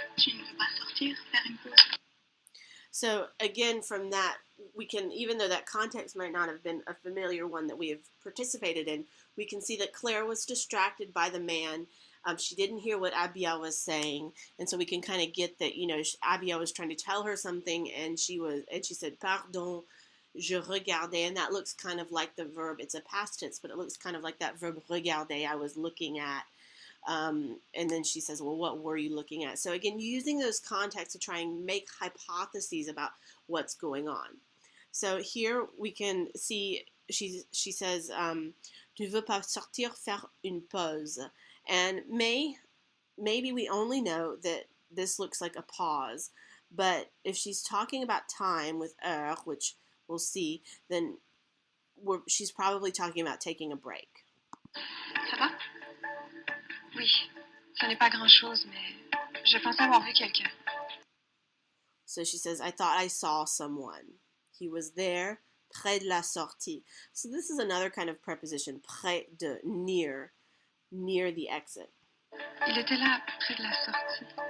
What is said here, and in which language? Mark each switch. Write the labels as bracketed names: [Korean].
[French] Tu ne veux pas sortir, faire une pause? [English] So again, from that, we can, even though that context might not have been a familiar one that we have participated in, we can see that Claire was distracted by the man. She didn't hear what Abiel was saying, and so we can kind of get that, Abiel was trying to tell her something, and she said, [French] "Pardon, je regardais," [English] and that looks kind of like the verb. It's a past tense, but it looks kind of like that verb regarder, I was looking at. And then she says, well, what were you looking at? So again, using those contexts to try and make hypotheses about what's going on. So here we can see she says, [French] "Tu veux pas sortir faire une pause?" [English] And maybe we only know that this looks like a pause, but if she's talking about time with heure, which we'll see, then she's probably talking about taking a break. [French] Ça va? Oui, ce n'est pas grand-chose, mais je pensais avoir vu quelqu'un. [English] So she says, I thought I saw someone. He was there, [French] près de la sortie. [English] So this is another kind of preposition, près de, near the exit. [French] Il était là, près de la sortie.